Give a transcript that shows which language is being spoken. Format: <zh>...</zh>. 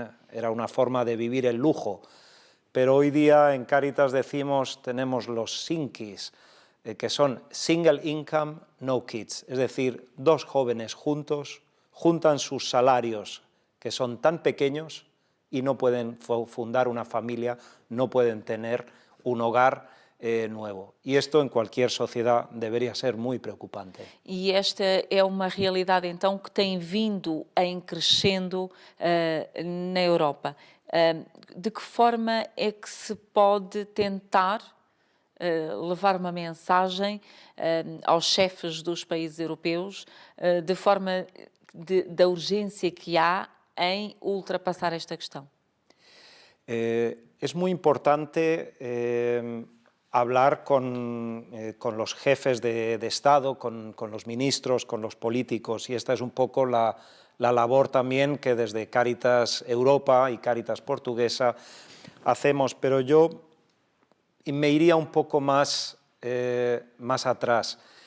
<es>Era una forma de vivir el lujo. Pero hoy día en Cáritas decimos, tenemos los SINKIs, que son</es> <en>Single Income, No Kids,</en> <es>es decir, dos jóvenes juntos, juntan sus salarios, que son tan pequeños, y no pueden fundar una familia, no pueden tener un hogar nuevo.</es> <pt>E isto en qualquer sociedade deveria ser muito preocupante. E esta é uma realidade, então, que tem vindo em crescendo na Europa. De que forma é que se pode tentar levar uma mensagem aos chefes dos países europeus de forma da urgência que há em ultrapassar esta questão? É muito importante</pt> <es>hablar con los jefes de Estado, con los ministros, con los políticos, y esta es un poco la labor también que desde Cáritas Europa y Cáritas Portuguesa hacemos, pero yo me iría un poco más atrás.</es>